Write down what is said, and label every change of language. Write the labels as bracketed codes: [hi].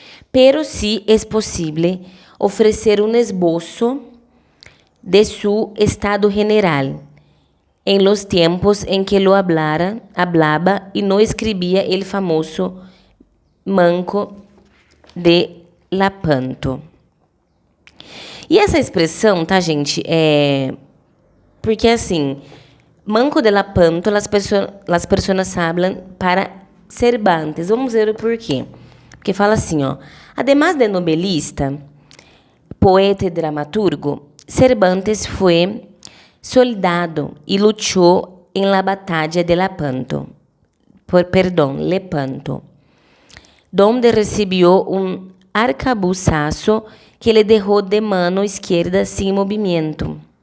[es] Pero sí es posible ofrecer un esbozo de su estado general en los tiempos en que lo hablaba y no escribía el famoso Manco de Lepanto. [pt] E essa expressão, tá, gente, porque assim, Manco de Lepanto, as pessoas hablan para Cervantes. Vamos ver o porquê. Porque fala assim, ó, además de novelista, poeta e dramaturgo, Cervantes foi soldado e lutou [es] em la batalla de Lepanto, donde recibió un arcabuzazo que le dejó de mano izquierda sin movimiento.